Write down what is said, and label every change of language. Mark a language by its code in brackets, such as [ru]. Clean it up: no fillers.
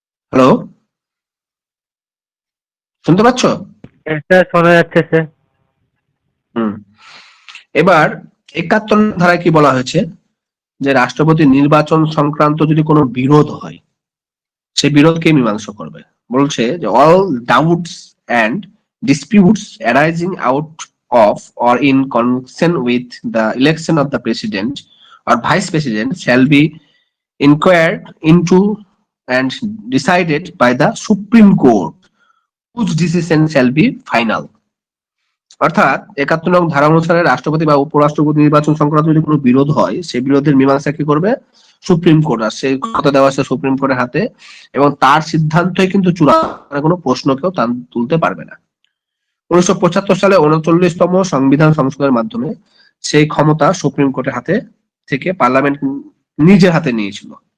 [bn] Hello, শুনতে পাচ্ছ? Sir শোনা যাচ্ছে স্যার। এবার 71 ধারায় কি বলা হয়েছে যে রাষ্ট্রপতি নির্বাচন সংক্রান্ত যদি কোনো বিরোধ হয় সে বিরোধকে মীমাংসা করবে। বলছে যে [en] All doubts and disputes arising out of or in connection with the election of the president or vice president shall be inquired into and decided by the Supreme Court, whose decision shall be final. [bn] অর্থাৎ 71 নং ধারা অনুসারে রাষ্ট্রপতি বা উপরাষ্ট্রপতি নির্বাচন সংক্রান্ত যদি কোনো বিরোধ হয় সেই বিরোধের মীমাংসা কি করবে? Supreme court. আর সেই কথা দেওয়া আছে সুপ্রিম কোর্টের হাতে এবং তার সিদ্ধান্তই কিন্তু চূড়ান্ত, কোনো প্রশ্ন কেউ তুলতে পারবে না। 1975 সালে 39তম সংবিধান সংশোধনের মাধ্যমে সেই ক্ষমতা সুপ্রিম কোর্টের হাতে থেকে পার্লামেন্ট নিজের হাতে নিয়েছিল।